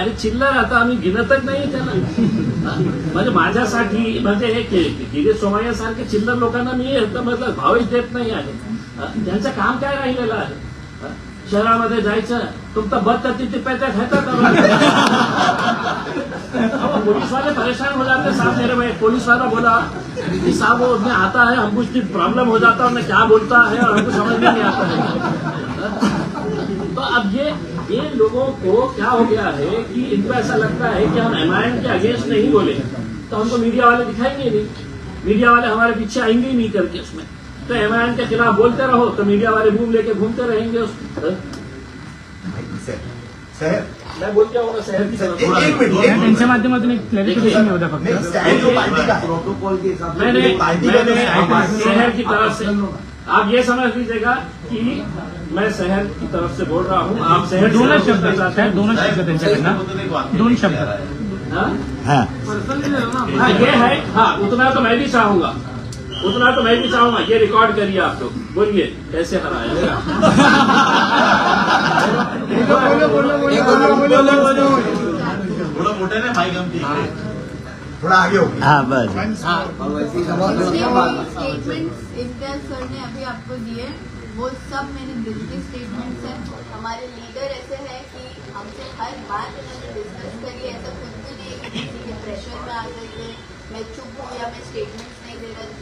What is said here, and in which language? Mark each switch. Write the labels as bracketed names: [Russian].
[Marathi] अरे चिल्लर आता आम्ही गिनतच नाही त्याला. म्हणजे माझ्यासाठी म्हणजे हे किरीट सोमय्या सारखे चिल्लर लोकांना मी मतलब भावच देत नाही आहे. त्यांचं काम काय राहिलेलं आहे? शहरामध्ये जायचं, तुमचा बद तिथे पैसा घेतात. [Hindi] पुलिस वाले परेशान हो जाते साहब. मेरे भाई पुलिस वाला बोला कि साहब वो उसमें आता है, हमको उसकी प्रॉब्लम हो जाता है, उन्हें क्या बोलता है और हमको समझ में नहीं आता है. तो अब ये लोगों को क्या हो गया है कि इनको ऐसा लगता है कि हम एमआईएम के अगेंस्ट नहीं बोले तो हमको मीडिया वाले दिखाएंगे नहीं, मीडिया वाले हमारे पीछे आएंगे ही नहीं करके उसमें. तो एमआईएम के खिलाफ बोलते रहो तो मीडिया वाले बूम लेके घूमते रहेंगे उसमें. शहर मैं बोल क्या होगा शहर की तरफ एक मिनट [Marathi] त्यांच्या माध्यमातून एक क्लॅरिफिकेशन होता फक्त [Hindi] नहीं स्टैंड जो पार्टी का है प्रोटोकॉल के हिसाब मैंने पार्टी का जो शहर की तरफ से आप ये समझ लीजिएगा कि मैं शहर की तरफ से बोल रहा हूँ आप शहर से दोनों बोलना शब्द चाहते हैं दोनों शब्द [Marathi] त्यांच्याकडनं दोन शब्द [Hindi] हाँ? हाँ हाँ, ये है हाँ उतना तो मैं भी चाहूंगा ये रिकॉर्ड करिए आप लोग बोलिए कैसे हराया [Marathi] थोडं मोठ्याने माईक आमची इकडे. [Hindi] थोड़ा आगे हो गया हाँ बस स्टेटमेंट्स इम्तियाज सर ने अभी आपको दिए वो सब मेरे दिल के स्टेटमेंट्स हैं। हमारे लीडर ऐसे हैं कि हमसे हर बात उन्होंने डिस्कस करी, ऐसा कुछ भी नहीं है कि किसी के प्रेशर में आ करके मैं चुप हूँ या मैं स्टेटमेंट्स नहीं दे रहा।